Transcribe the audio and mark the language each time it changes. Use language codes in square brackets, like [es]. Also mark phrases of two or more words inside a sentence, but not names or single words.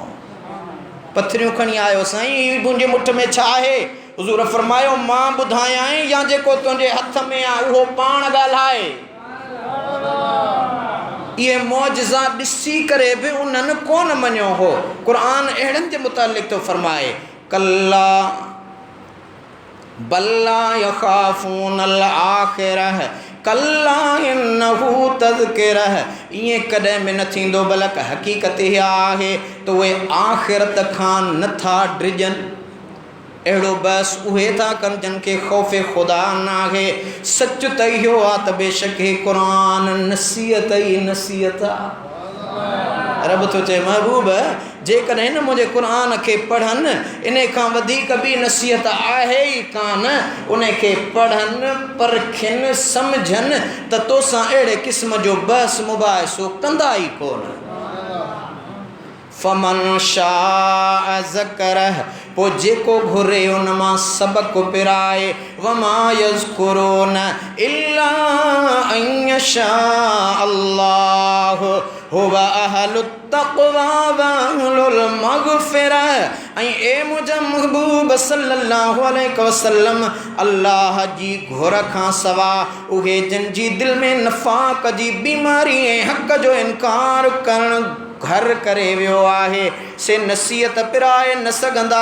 [sd] पथरियूं खणी आयो, साईं हीउ मुंहिंजे मुठ में छा आहे? हुज़ूर फरमायो मां ॿुधायां या जेको तुंहिंजे हथ में आहे उहो पाण ॻाल्हाए। इहे मौजज़ा ॾिसी करे बि उन्हनि कोन मञियो हो। क़ुरान अहिड़नि जे मुतालिक़ थो फरमाए [ar] كلا بل لا يخافون الآخرة كلا إنه تذكرة. [sd] ईअं कॾहिं बि न थींदो, बल्कि हक़ीक़त इहा आहे त उहे आख़िरत खां नथा डिॼनि। अहिड़ो बस उहे था कनि जिन खे ख़ौफ़ ख़ुदा न आहे। सच त इहो आहे त बेशक हे क़ुरान नसीहत ई नसीहत आहे। रब थो चए महबूब जेकॾहिं हिन मुंहिंजे क़ुरान खे पढ़नि, इन खां वधीक ॿी नसीहत आहे ई कान। उन खे पढ़नि, परखिन, सम्झनि त तोसां अहिड़े क़िस्म जो बहस मुबाहिसो कंदा ई कोन। [ar] فمن شاء ذكره, [sd] पोइ जेको घुरे उन मां सबक़ पिराए। [ar] وما يذكرون إلا أن يشاء الله هو أهل التقوى وأهل المغفرة. [sd] ऐं ए मुंहिंजा महबूब [ar] صلى الله عليه وسلم, [sd] अल्लाह जी घुर खां सवा उहे जिन जी दिलि में नफ़ाक़ जी बीमारी ऐं हक़ जो इनकार करणु घर करे वियो आहे, से नसीहत पिराए न सघंदा।